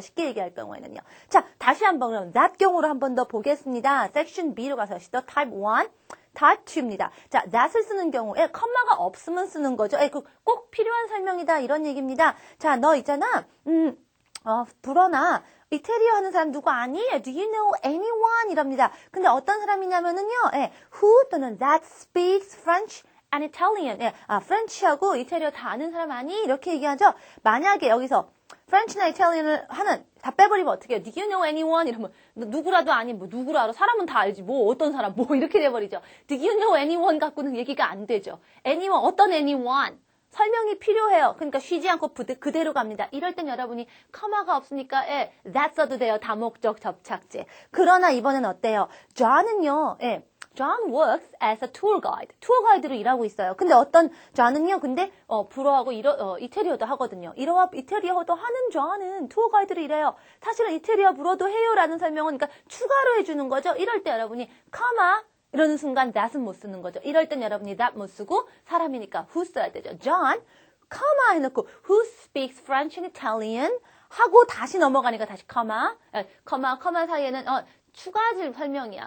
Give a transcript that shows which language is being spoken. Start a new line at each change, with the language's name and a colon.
Korean: 쉽게 얘기할 경우에는요. 자, 다시 한번 그럼 that 경우로 한 번 더 보겠습니다. 섹션 B로 가서 시도 type 1, type 2입니다. 자, that을 쓰는 경우에 컴마가 없으면 쓰는 거죠. 꼭 필요한 설명이다 이런 얘기입니다. 자, 너 있잖아. 불어나 이태리어 하는 사람 누구 아니?
English: Do you know anyone?
Korean: 이럽니다. 근데 어떤 사람이냐면은요,
English: who 또는 that speaks French and Italian.
Korean: 프렌치하고 이태리어 다 아는 사람 아니? 이렇게 얘기하죠. 만약에 여기서 프렌치나 이탈리안을 다 빼버리면 어떻게 해요?
English: Do you know anyone?
Korean: 이러면 누구라도 아니, 뭐 누구라 알아? 사람은 다 알지. 뭐 어떤 사람, 뭐 이렇게 돼버리죠.
English: Do you know anyone
Korean: 갖고는 얘기가 안 되죠.
English: anyone,
Korean: 어떤
English: anyone?
Korean: 설명이 필요해요. 그러니까 쉬지 않고 그대로 갑니다. 이럴 땐 여러분이 커마가 없으니까 that 써도 돼요. 다목적 접착제. 그러나 이번엔 어때요? John은요.
English: John works as a tour guide.
Korean: 투어 가이드로 일하고 있어요. 근데 어떤 John은요. 근데 불어하고 이태리어도 하거든요. 이태리어도 하는 John은 투어 가이드로 일해요. 사실은 이태리어 불어도 해요라는 설명은 그러니까 추가로 해주는 거죠. 이럴 때 여러분이 커마 이러는 순간 that은 못 쓰는 거죠. 이럴 땐 여러분이 that 못 쓰고 사람이니까 who 써야 되죠. John, comma 해놓고
English: who speaks French and Italian
Korean: 하고 다시 넘어가니까 다시 comma 사이에는 추가질 설명이야.